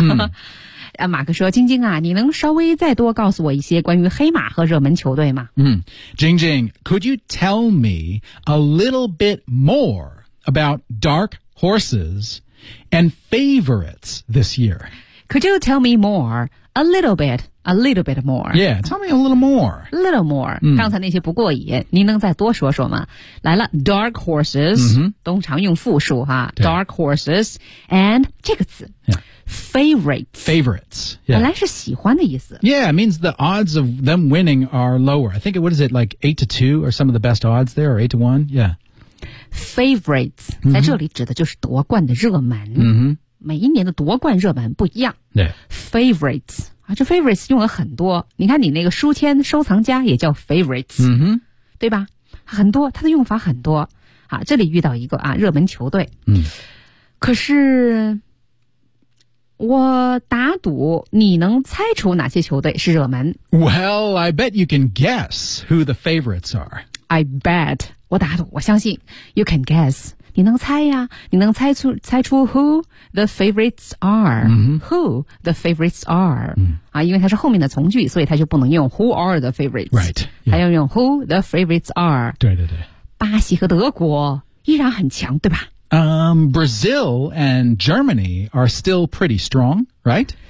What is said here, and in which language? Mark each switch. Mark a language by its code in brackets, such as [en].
[zh] 嗯马克说晶晶啊你能稍微再多告诉我一些关于黑马和热门球队吗 [en] 晶晶 could you tell me a little bit more about dark horses and favorites this year? Could you tell me more, a little bit more? Yeah, tell me a little more. A little more,、 [zh] 嗯、刚才那些不过瘾您能再多说说吗来了 dark horses,、嗯、通常用复数哈 dark horses, and 这个词。 [en] Yeah. Favorites.、 Yeah. [zh] 本来是喜欢的意思。 [en] Yeah, it means the odds of them winning are lower. I think, what is it, like 8-2 or some of the best odds there, or 8-1? Yeah. Favorites,、mm-hmm. [zh] 在这里指的就是夺冠的热门。 [en] Mm-hmm. [zh] 每一年的夺冠热门不一样。 [en] Yeah. [zh] Favorites,、啊、这 favorites 用了很多。你看你那个书签收藏家也叫 favorites,、 [en] mm-hmm. [zh] 对吧？很多，它的用法很多。啊、这里遇到一个、啊、热门球队。 [en] Mm. [zh] 可是我打赌你能猜出哪些球队是热门。 [en] Well, I bet you can guess who the favorites are. I bet. [zh] 我打赌，我相信。 [en] You can guess. [zh] 你能猜呀？你能猜出 [en] who the favorites are?、 Mm-hmm. Who the favorites are?、 Mm. [zh] 啊，因为它是后面的从句，所以它就不能用 [en] who are the favorites. Right. 它、yeah. [zh] 要用 [en] who the favorites are. [zh] 对对对。巴西和德国依然很强，对吧？ [en] Brazil and Germany are still pretty strong, right?